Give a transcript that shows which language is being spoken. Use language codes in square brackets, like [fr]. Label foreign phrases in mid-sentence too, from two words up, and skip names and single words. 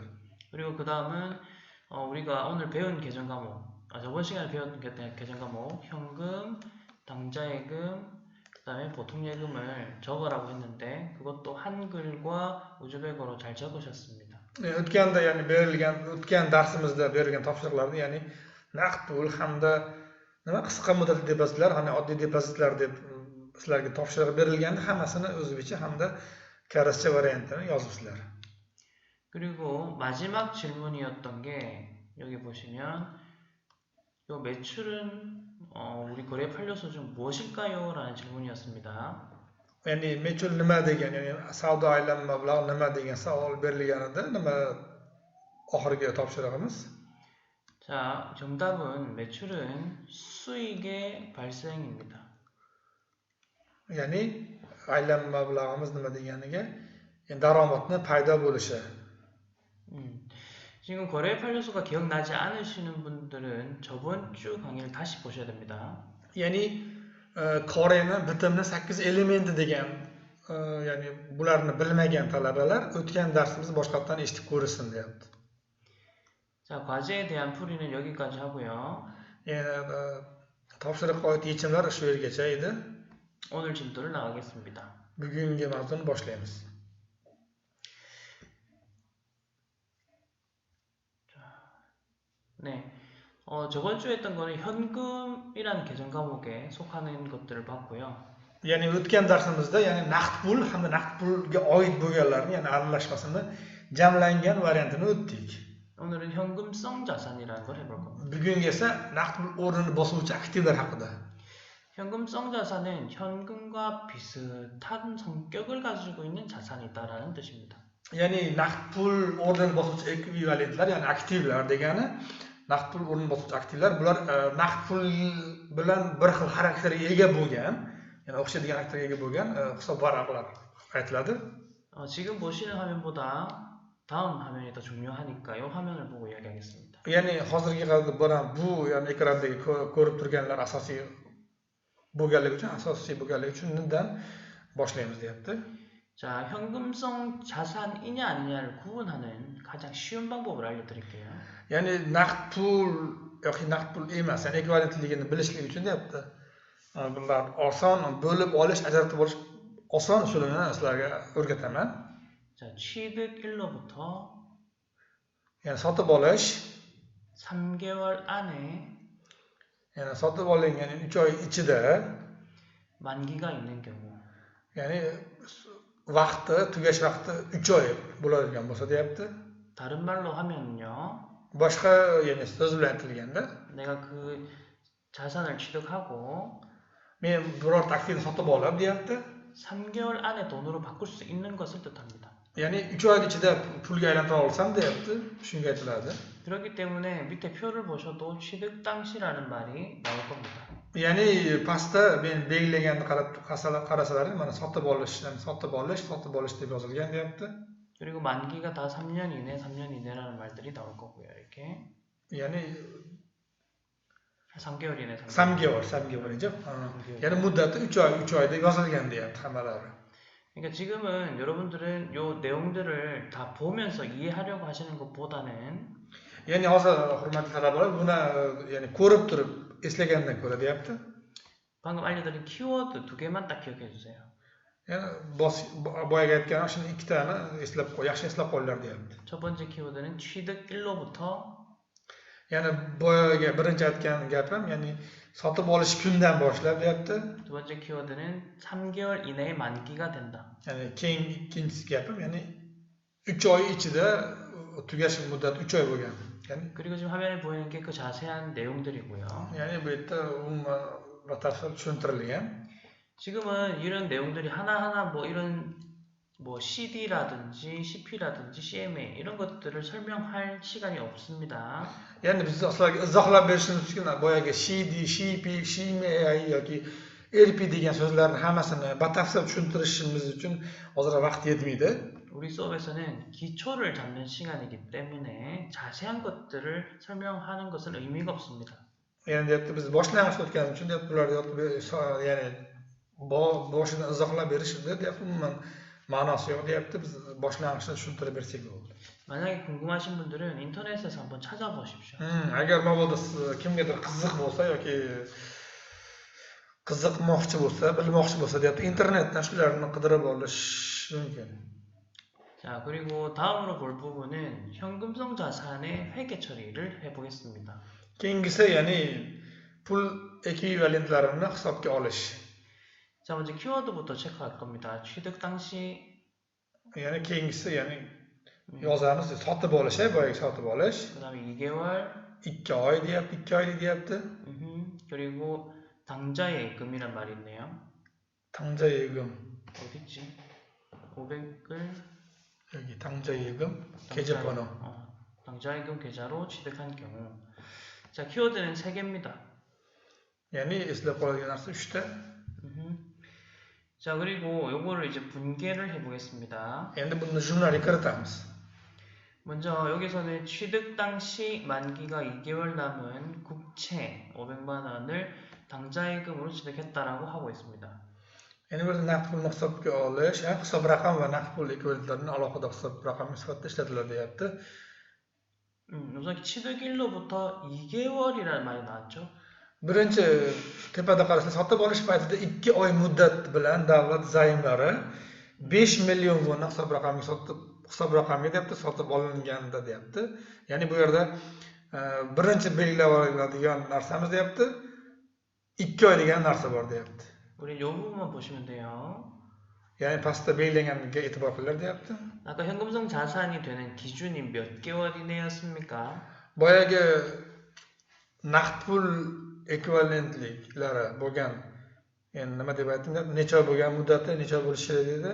[ko] 그리고 그 다음은 우리가 오늘 배운 계정 과목, 저번 시간에 배운 계정 과목, 현금, 당좌예금, 그 다음에 보통예금을 적으라고 했는데 그것도 한글과 우즈베거로 잘 적으셨습니다. [uz] O'tganda, ya'ni o'tgan darsimizda berilgan topshiriqlarni, ya'ni naqd pul hamda qisqa muddatli depozitlar, hani oddiy depozitlar deb sizlarga topshiriq berilganda hammasini o'zbekcha hamda koreyscha variantini yozibsizlar. [ko] 그리고 마지막 질문이었던 게 여기 보시면 요 매출은 우리 거래 판료소 중 무엇일까요? 라는 질문이었습니다. [uz] Ya'ni mechul nima degan, ya'ni savdo aylanma mablag' nima degan savol berilganida nima oxirgi topshirig'imiz? [ko] 자, 정답은 매출은 수익의 발생입니다. [uz] Ya'ni aylanma mablag'imiz nima deganiga, daromadni paydo bo'lishi. [ko] 지금 거래 판료소가 기억나지 않으시는 분들은 저번 주 강의를 다시 보셔야 됩니다. [uz] Ya'ni koreni bitimni 8 elementi degan, ya'ni bularni bilmagan talabalar o'tgan darsimizni boshqatdan eshitib ko'rsin deyapti. [ko] 자, 과제에 대한 풀이는 여기까지 하고요. [uz] Topshiriqqa oid yechimlar shu yergacha edi. [ko] 오늘 진도를 나가겠습니다. [uz] Bugungi mavzuni boshlaymiz. [ko] 네, 저번 주에 했던 거는 현금이라는 계정 과목에 속하는 것들을 봤고요. [uz] Ya'ni o'tgan darsimizda, ya'ni naqd pul hamda naqd pulga oid bo'lganlarni, ya'ni aralashmasini jamlangan variantini o'tdik. [ko] 오늘은 현금성 자산이라는 걸 해볼 겁니다. [uz] Bugungi esa naqd pul o'rnini bosuvchi aktivlar haqida. [ko] 현금성 자산은 현금과 비슷한 성격을 가지고 있는 자산이다라는 뜻입니다. [uz] Ya'ni naqd pul o'rnini bosuvchi ekvivalentlar, ya'ni aktivlar degani, naqd pul o'rnini bosuvchi aktivlar, bular naqd pul bilan bir xil xarakterga ega bo'lgan, ya'ni o'xshaydigan xarakterga ega bo'lgan hisob varaqlar aytiladi. [ko] 지금 보시는 화면보다 다음 화면이 더 중요하니까 이 화면을 보고 이야기하겠습니다. [uz] Ya'ni hozirgi bilan bu, ya'ni ekrandagi ko'rib turganlar asosiy bo'lganligi uchun undan boshlaymiz deyapti. [ko] 자, 현금성 자산이냐 아니냐를 구분하는 가장 쉬운 방법을 알려드릴게요. [uz] Ya'ni naqd pul yoki naqd pul emas, ya'ni ekvivalentligini bilishlik uchun deyapti. Bular oson, bo'lib olish, ajratib olish oson usulini sizlarga o'rgataman. [ko] 자, 취득일로부터 [uz] Ya'ni sotib olish, [ko] 3개월 안에 [uz] ya'ni sotib olingan 3 oy ichida, [ko] 만기가 있는 경우, [uz] ya'ni tugash vaqti 3 oy bo'ladigan bo'lsa deyapti. [ko] 다른 말로 하면요, [uz] Boshqa, ya'ni so'z bilan aytilganda, [ko] 내가 그 자산을 취득하고 [uz] men birorta aktivni sotib olib deyapti. [ko] 3개월 안에 돈으로 바꿀 수 있는 것을 뜻합니다. [uz] Ya'ni 3 oy ichida pulga aylantira olsam deyapti. Shunga aytiladi. [ko] 그렇기 때문에 밑에 표를 보셔도 취득 당시라는 말이 나올 겁니다. [uz] Ya'ni pastda men belgilaganni qarasalaring mana sotib olish deb yozilgan deyapti. [ko] 그리고 만기가 다 3년 이내, 3년 이내라는 말들이 나올 거고요. 이렇게 [uz] Ya'ni [ko] 3개월 이내, 3개월이죠. [uz] Ya'ni muddati 3 oy deb yozilgan deyapti hammalari. [ko] 그러니까 지금은 여러분들은 요 내용들을 다 보면서 이해하려고 하시는 것보다는 [uz] Ya'ni hozir hurmatli talabalar buni ya'ni ko'rib turib eslagandan ko'ra deyapti. [ko] 방금 알려드린 키워드 2개만 딱 기억해 주세요. [uz] Ya'ni boyaga aytgan shuni ikkitani yaxshi eslab qolinglar deyapti. [ko] 첫 번째 키워드는 취득 일로부터 [uz] Ya'ni boyaga birinchi aytgan gapim ya'ni sotib olish kundan boshlab deyapti. [ko] 두 번째 키워드는 3개월 이내에 만기가 된다. [uz] Ya'ni keyin ikkinchisi gapim ya'ni 3 oy ichida tugash muddati 3 oy bo'lgan. Ya'ni [ko] 그리고 지금 화면에 보이는 게 그 자세한 내용들이고요. [uz] ya'ni bu yerda umuman batafsil tushuntirilgan. [ko] 지금은 이런 내용들이 하나하나 뭐 이런 뭐 CD라든지 CP라든지 CMA 이런 것들을 설명할 시간이 없습니다. [uz] Ya'ni biz sizlarga izohlab berishimiz uchun boyagi CD, CP, CMA yoki LP degan so'zlarni hammasini batafsil tushuntirishimiz uchun hozir vaqt yetmaydi. [ko] 우리 수업에서는 기초를 잡는 시간이기 때문에 자세한 것들을 설명하는 것은 의미가 없습니다. [uz] Ya'ni deyapti biz boshlang'ich o'tganimiz uchun deyapti bularni ya'ni boshidan izohlab berish deyapti umuman ma'nosi yo'q deyapti biz boshlang'ichni tushuntirib bersak bo'ldi. [ko] 만약에 궁금하신 분들은 인터넷에서 한번 찾아보십시오. [uz] Agar mabodo kimgadir qiziq bo'lsa yoki qiziqmoqchi bo'lsa, bilmoqchi bo'lsa deyapti internetdan shularni qidirib olish mumkin. [ko] 자, 그리고 다음으로 볼 부분은 현금성 자산의 회계 처리를 해보겠습니다. [uz] Keyingisi ya'ni pul ekvivalentlarini hisobga olish. [ko] 자, 먼저 키워드부터 체크할 겁니다. 취득 당시 [uz] Ya'ni keyingisi ya'ni yozamiz sotib olish, boyagi sotib olish. [ko] 그다음에 2개월 [uz] 2 oy deyapti, 2 oylik deyapti. [ko] 그리고 당좌 예금이란 말이 있네요. 당좌 예금. 어디 있지? 500을 여기 당좌 예금 계좌번호. 당좌 예금 계좌로 취득한 경우. 자, 키워드는 3개입니다. [uz] ya'ni eslab qoladigan narsa 3ta. [ko] 자, 그리고 요거를 이제 분개를 해보겠습니다. [uz] Endi buni jurnalga kiritamiz. [ko] 먼저 여기서는 취득 당시 만기가 2개월 남은 국채 500만 원을 당좌예금으로 취득했다라고 하고 있습니다. [uz] Endi bu naqd pulni hisobga olish, hisob raqam va naqd pul ekvivalentlarini alohida hisob raqami sifatida ishlatiladi deyapti. [ko] 우선 취득일로부터 2개월이라는 말이 나왔죠. [uz] Birinchi tepada qarashlar sotib olish paytida 2 oy muddat bilan davlat zaymlari 5 million won hisob raqamiga deyapti sotib olinganda deyapti. Ya'ni bu yerda birinchi belgilab olinadigan narsamiz deyapti 2 oy degan narsa bor deyapti. [ko] 우리 요 부분만 보시면 돼요. [uz] Ya'ni pastda belgilanganiga e'tibor qilinglar deyapti. [ko] 아까 현금성 자산이 되는 기준이 몇 개월 이내였습니까? [uz] Boyagi naqd pul ekvivalentliklari bo'lgan, endi nima deb aytdim, necha bo'lgan muddati necha bo'lishi kerak dedi?